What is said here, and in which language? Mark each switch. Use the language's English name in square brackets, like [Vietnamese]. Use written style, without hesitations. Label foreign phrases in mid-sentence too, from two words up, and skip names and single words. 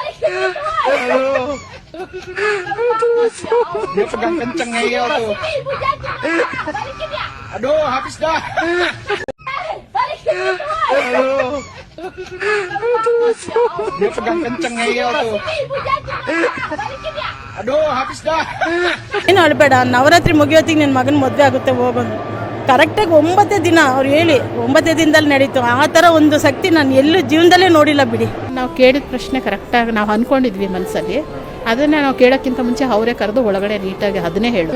[Indonesian] Dia pegang kenceng ngeyel tuh. Aduh, habis dah. Aduh. Dia pegang kenceng ngeyel tuh. Aduh, habis dah. [Kannada] ಏನು ಅಳಬೇಡ, ನವರಾತ್ರಿ ಮುಗಿಯೋತ್ತಿಗೆ ನಿನ್ನ ಮಗನ ಮದುವೆ ಆಗುತ್ತೆ ಹೋಗೋದು. ಕರೆಕ್ಟಾಗಿ 9 ದಿನ ಅವ್ರು ಹೇಳಿ 9 ದಿನದಲ್ಲಿ ನಡೀತು. ಆ ಥರ ಒಂದು ಶಕ್ತಿ ನಾನು ಎಲ್ಲೂ ಜೀವನದಲ್ಲೇ ನೋಡಿಲ್ಲ ಬಿಡಿ. ನಾವು ಕೇಳಿದ ಪ್ರಶ್ನೆ ಕರೆಕ್ಟಾಗಿ ನಾವು ಅಂದ್ಕೊಂಡಿದ್ವಿ ಮನಸ್ಸಲ್ಲಿ, ಅದನ್ನೇ ನಾವು ಕೇಳೋಕ್ಕಿಂತ ಮುಂಚೆ ಅವರೇ ಕರೆದು ಒಳಗಡೆ ನೀಟಾಗಿ ಅದನ್ನೇ ಹೇಳು.